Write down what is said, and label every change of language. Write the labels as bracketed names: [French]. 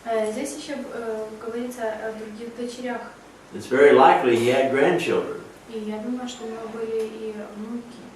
[Russian] Здесь еще говорится о других дочерях. [English] It's very likely he had grandchildren. [Russian] И я думаю, что у него были и внуки.